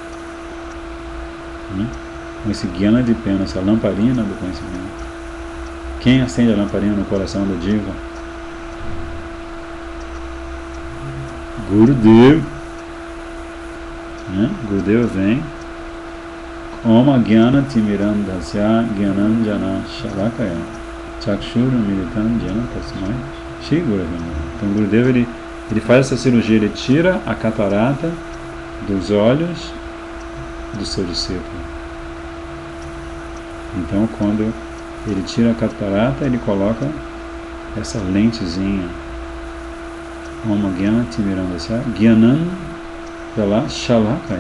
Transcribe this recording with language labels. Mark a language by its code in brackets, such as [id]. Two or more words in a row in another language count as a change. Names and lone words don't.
[pt] Né? Com esse [sa] Jnana Dipena, [pt] essa lamparina do conhecimento. Quem acende a lamparina no coração do Jiva? Gurudev. Né? Gurudev vem. [sa] Oma Jnana Timirandasya Jnananjana Shalakaya Chakshura Militan Jnana Tasmai Shri Gurudev. [pt] Então Gurudev ele faz essa cirurgia, ele tira a catarata dos olhos do seu discípulo. Então quando ele tira a catarata, ele coloca essa lentezinha. [sa] Oma Jnana Timirandasya Jnananjana Shalakaya.